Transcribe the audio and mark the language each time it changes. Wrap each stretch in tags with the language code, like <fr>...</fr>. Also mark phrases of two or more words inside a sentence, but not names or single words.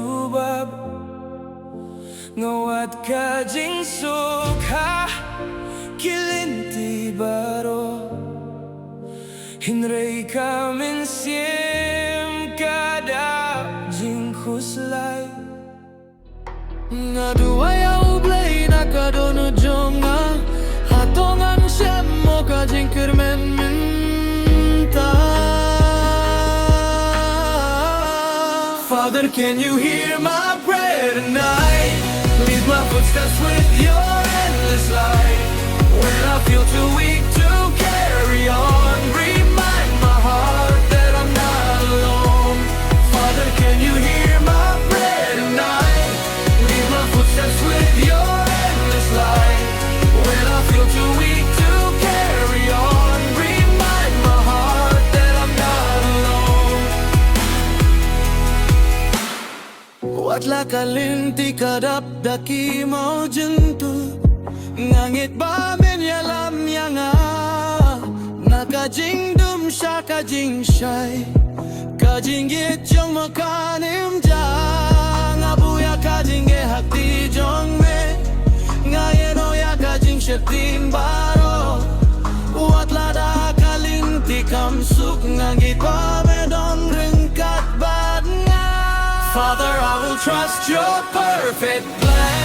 <kha>jubab.Nga, Wat, ka jingsuk, lynti, baroh.Hynrei, ka mynsiem, kada, jingkhuslai. Nga duwai blei dohnud jong Hato Ngan shem Jingkyrmen Mynta.</kha> <en>Father, can you hear my prayer tonight? Lead my footsteps with your endless light. When I feel too weak to carry on, remind my heart that I'm not alone. Father, can you hear my prayer tonight? Lead my footsteps with your endless light. When I feel too weak to carry on, remind my heart that I'm not alone.</en> <kha>Watla ka lynti kadap daki mawjynthud. Ngeit ba ïalam nga.Na ka jingdum sha ka jingshai. Ka jingieit jong makanim jang abuya ka jingeh hakti jong ngaeno ya ka jingsuk Watla da ka lynti kamsuk ngeit ba ringkat.Nga.</kha> <en>Father, I will trust your perfect plan.</en>